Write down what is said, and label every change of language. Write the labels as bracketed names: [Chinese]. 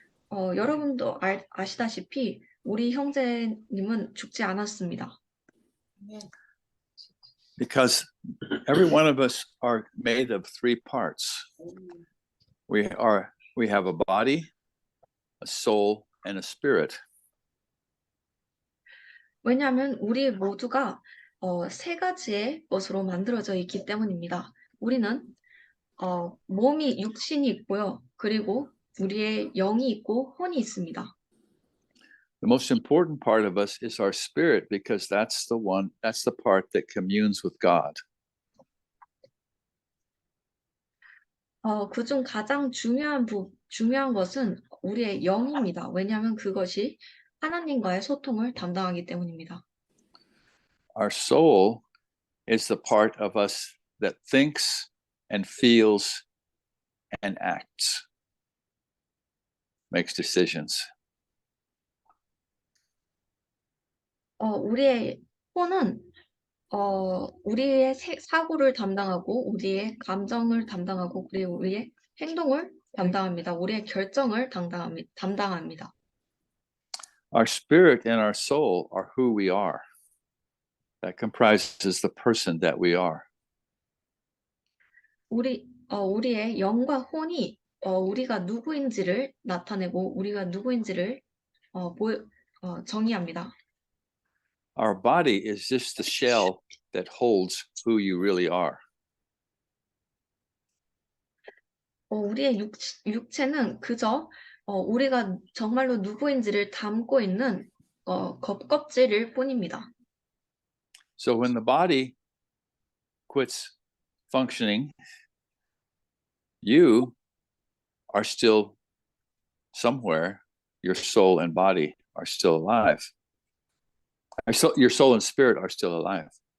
[Korean] 여러분도 아시다시피 우리 형제님은 죽지 않았습니다. [English] Because every one of us are made of 3 parts. We have a body, a soul, and a spirit. [Korean] 왜냐하면 우리 모두가 3가지의 것으로 만들어져 있기 때문입니다. 우리는 몸이 육신이 있고요. 그리고 우리의 영이 있고 혼이 있습니다. [English] The most important part of us is our spirit, because that's the part that communes with God. [Korean] 그중 가장 중요한 것은 우리의 영입니다. 왜냐하면 그것이 하나님과의 소통을 담당하기 때문입니다. [English] Our soul is the part of us that thinks and feels and acts, makes decisions. [Korean] 우리의 혼은 우리의 사고를 담당하고 우리의 감정을 담당하고 그리고 우리의 행동을 담당합니다. 우리의 결정을 담당합니다. [English] Our spirit and our soul are who we are. That comprises the person that we are. [Korean] 우리의 영과 혼이 우리가 누구인지를 나타내고 우리가 누구인지를 정의합니다. [English] Our body is just the shell that holds who you really are. [Korean] 우리의 육체는 그저 우리가 정말로 누구인지를 담고 있는 겉껍질일 뿐입니다. [English] So when the body quits functioning, you are still somewhere, your soul and body are still alive. Your soul and spirit are still alive.